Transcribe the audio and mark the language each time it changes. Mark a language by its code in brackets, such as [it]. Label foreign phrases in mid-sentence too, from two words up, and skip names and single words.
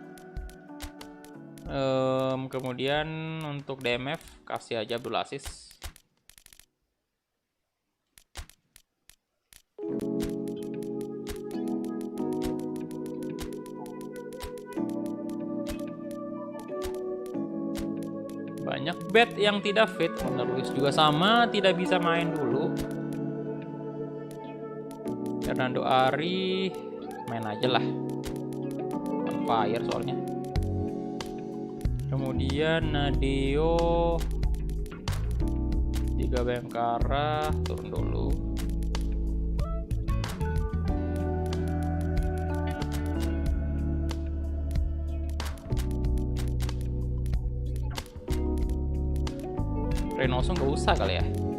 [id] Kemudian untuk DMF kasih aja Abdul Aziz. Banyak bet yang tidak fit. Wonder Luis juga sama, tidak bisa main dulu. Fernando Ari main aja lah, [en] on fire [id] soalnya. Kemudian Nadeo, Jika Bayangkara turun dulu. Reynoso nggak usah kali ya.